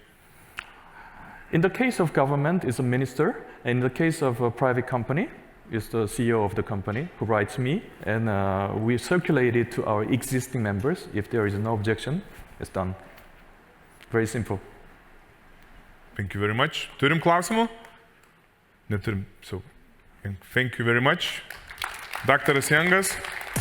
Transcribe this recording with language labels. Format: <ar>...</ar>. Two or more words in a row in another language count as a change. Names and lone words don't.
<en>In the case of government, it's a minister. In the case of a private company, it's the CEO of the company who writes me, and we circulate it to our existing members. If there is no objection, it's done. Very simple. Thank you very much.</en> <lt>Turim klausimų? Neturim.</lt> <en>So, thank you very much.</en> <lt>Daktaras Jangas.</lt>